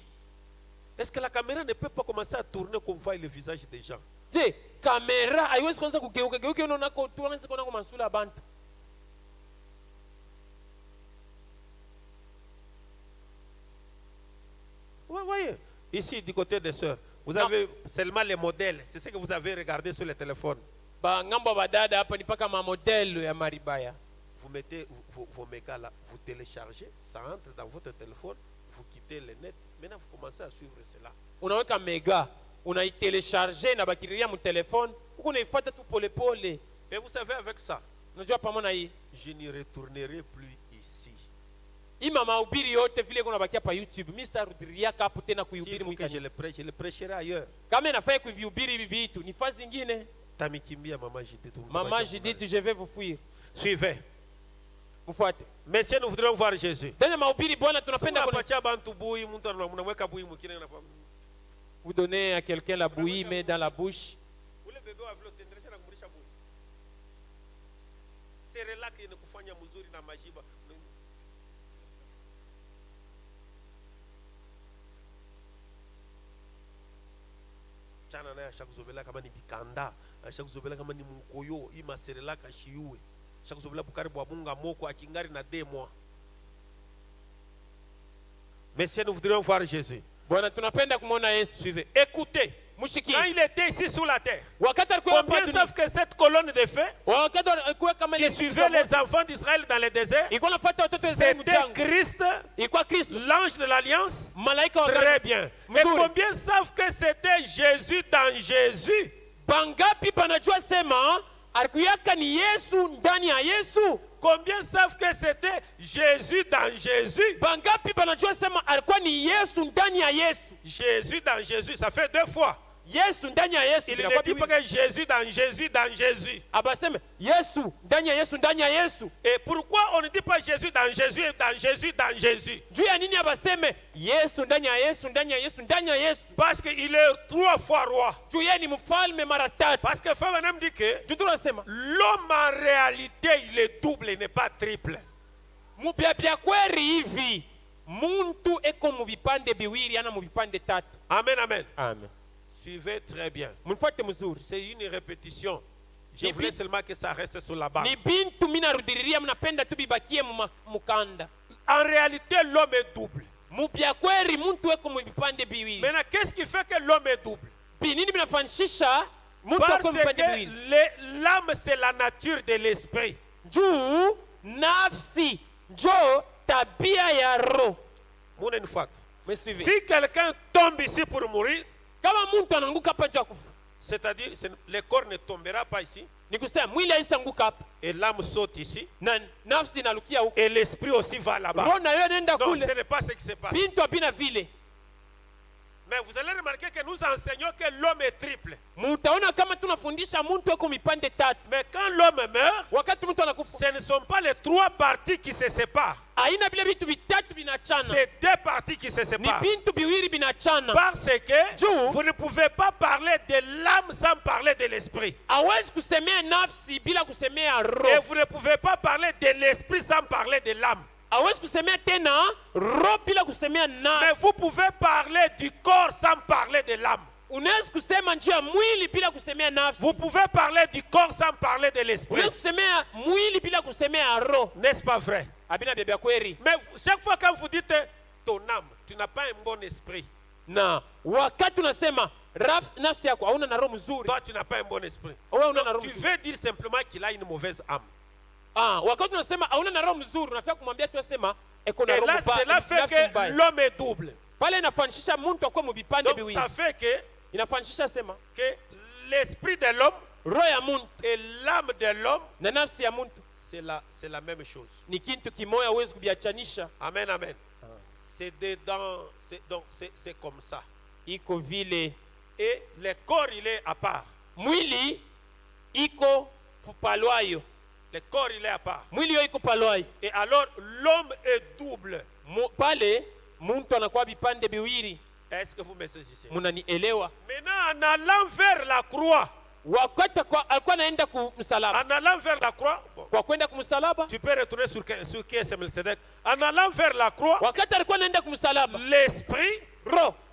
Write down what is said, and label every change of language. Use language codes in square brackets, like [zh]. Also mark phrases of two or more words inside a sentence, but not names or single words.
[fr] Est-ce que la caméra ne peut pas commencer à tourner comme voit le visage des gens? Je, [sw] kamera haiwezi kwanza kugeuka geuka unaona kwa tuanze kuona kwa masula ya bantu. [fr] Oui, voyez. Ici, du côté des sœurs, vous avez seulement les modèles. C'est ce que vous avez regardé sur le téléphone. [sw] Ba ngambo badada hapa ni paka ma model ya maribaya. [fr] Vous mettez vos mégas là, vous téléchargez, ça entre dans votre téléphone, vous quittez le net. Maintenant, vous commencez à suivre cela. [sw] Unaweka mega, unaitelecharger na bakiria mu telefone, uko unaifuata tu pole pole. [fr] Et vous savez, avec ça, [sw] Unajua pamoja hii, [fr] je n'y retournerai plus ici. [sw] ima mahubiri yote vile kuna bakia pa YouTube, mimi sitarudilia hapo tena [fr] S'il [sw] kuihubiri [fr] faut que [sw] mwikani. [fr] je le prêcherai ailleurs. [sw] Kama nafanya kuihubiri hivi vitu, ni fazi nyingine. Tamikimbia, [fr] maman Judith. Maman Judith, je vais vous fuir. Suivez. [sw] Mfuate. [fr] Messieurs, nous voudrions voir Jésus. [sw] Tena mahubiri Bwana tunapenda kuna Unapatia bantu bui, mtu anamweka bui mwingine anafahamu. [fr] Vous donnez à quelqu'un la bouillie, mais dans la bouche. [sw] Ule bebe wa vile utaendelesha na kumlisha bure. Serelak inakufanya mzuri na majiba. Chana naye ashakuzobela kama ni bikanda, ashakuzobela kama ni mkoyo, ima serelak ashiue. Ashakuzobela bukari bwa bunga moko akingari na 2 mois. [fr] Messieurs, nous voudrions voir Jésus. [sw] Bwana tunapenda kumwona Yesu. [fr] Suivez. Écoutez. [sw] Mshiki. [fr] Quand il était ici sous la terre, [sw] Wakati alikuwa hapa [fr] combien [sw] duniani. [fr] savent que cette colonne de feu [sw] Wakati alikuwa kama [fr] qui suivait les enfants d'Israël dans le désert, [sw] ilikuwa nafuata watoto wa Israeli [fr] c'était [sw] mjangwa. [fr] Christ, [sw] Ilikuwa Kristo. [fr] l'ange de l'alliance? [sw] Malaika wa [fr] Très bien. Et [sw] Mzuri. [fr] combien savent que c'était Jésus dans Jésus? [sw] Bangapi panajua sema alikuyaka ni Yesu ndani ya Yesu? [fr] Combien savent que c'était Jésus dans Jésus? [sw] Bangapi panajua sema alikuwa ni Yesu ndani ya Yesu? [fr] Jésus dans Jésus, ça fait 2 fois. [sw] Yesu ndani ya Yesu. [fr] Il ne [sw] Inakuwa [fr] dit pas que Jésus dans Jésus dans Jésus. [sw] abaseme Yesu ndani ya Yesu ndani ya Yesu. [fr] Et pourquoi on ne dit pas Jésus dans Jésus et dans Jésus dans Jésus? [sw] Juu ya nini abaseme Yesu ndani ya Yesu ndani ya Yesu ndani ya Yesu? [fr] Parce qu'il est 3 fois roi. [sw] Juu yeye ni mfalme mara tatu. [fr] Parce que Femme même dit que [sw] Juu tunasema [fr] l'homme en réalité il est double, il n'est pas triple. [sw] mubya kweli hivi muntu eko mu vipande biwili ana mu vipande tatu. Amen, amen. Amen. [fr] Suivez très bien. [sw] Mnifuate mzuri. [fr] C'est une répétition. Je [sw] Ni [fr] voulais [sw] bi- [fr] seulement que ça reste sur la base. [sw] Ni bintu mina rudiriria mnapenda tu bibakie mukanda. [fr] En réalité, l'homme est double. [sw] Mubya kweli muntu eko mu vipande biwili. [fr] Maintenant, qu'est-ce qui fait que l'homme est double? [sw] Nini binafanishisha muntu [fr] Parce [sw] eko mu vipande [fr] que [sw] biwili? [fr] l'âme, c'est la nature de l'esprit. [sw] Juu nafsi njo tabia ya roho. [fr] Mon une fois. Me suivez. Si quelqu'un tombe ici pour mourir, [sw] Kama muntu anaanguka hapa juu ya kufa, [fr] c'est-à-dire le corps ne tombera pas ici, [sw] ni kusema mwili haisitanguka hapa [fr] et l'âme saute ici, [sw] na nafsi inalukia huko, [fr] et l'esprit aussi va là-bas. [sw] roho nayo inaenda [fr] Non, [sw] kule. [fr] ce n'est pas ce qui se passe. [sw] Bintu habina vile. [fr] Mais vous allez remarquer que nous enseignons que l'homme est triple. [sw] Mutaona kama tunafundisha muntu eko mipande tatu. [fr] Mais quand l'homme meurt, [sw] Wakati mtu anakufa, [fr] ce ne sont pas les 3 parties qui se séparent. [sw] haina vile vitu vitatu vinachana, [fr] C'est 2 parties qui se [sw] ni [fr] séparent. [sw] bintu biwili vinachana. [fr] Parce que [sw] Juu. [fr] vous ne pouvez pas parler de l'âme sans parler de l'esprit. [sw] Hawezi kusemea nafsi bila kusemea [fr] Et [sw] roho. [fr] vous ne pouvez pas parler de l'esprit sans parler de l'âme. [sw] Hawezi kusemea tena roho bila kusemea [fr] Mais [sw] nafsi. [fr] vous pouvez parler du corps sans parler de l'âme. [sw] Unaweza kusema njia ya mwili bila kusemea nafsi. [fr] Vous pouvez parler du corps sans parler de l'esprit. [sw] Unaweza kusemea mwili bila kusemea roho. [fr] N'est-ce pas vrai? [sw] Abina bia kweli. [fr] Mais chaque fois que vous dites ton âme, tu n'as pas un bon esprit. [sw] Na wakati unasema nafsi yako hauna na roho mzuri, [fr] Toi, tu n'as pas un bon esprit. [sw] wewe una na [fr] Donc, [sw] roho [fr] tu [sw] mzuri. [fr] veux dire simplement qu'il a une mauvaise âme. [sw] Wakati unasema hauna na roho mzuri, unafaa kumwambia tu sema eko na [fr] Et [sw] roho [fr] là, [sw] mbaya. [fr] cela fait [sw] nafsi [fr] que [sw] mbaya. [fr] l'homme est double. [sw] Pale inafanishisha mtu akuwe mu vipande [fr] Donc, [sw] viwili. [fr] ça fait que [sw] Inafanishisha sema [fr] l'esprit de l'homme [sw] roho ya muntu [fr] et l'âme de l'homme, [sw] na nafsi ya muntu [fr] c'est la même chose. [sw] ni kintu kimoya, huwezi kubiachanisha. Amen, amen. [fr] C'est dedans, c'est comme ça. [sw] Iko vile [fr] Et le corps, il est à part. [sw] mwili iko palwayo, [fr] Le corps, il est à part. [sw] mwili yo iko palwayo. [fr] Et alors, l'homme est double. [sw] Pale muntu anakuwa vipande viwili. [fr] Est-ce que vous me saisissez? [sw] Munanielewa? [fr] Maintenant, en allant vers la croix, [sw] Wakati alikuwa anaenda kumsalaba, [fr] en allant vers la croix, bon, [sw] kwa kwenda kumsalaba, [fr] tu peux retourner sur qui est Melchizedek. En allant vers la croix, [sw] wakati alikuwa anaenda kumsalaba, [fr] l'esprit [sw] roho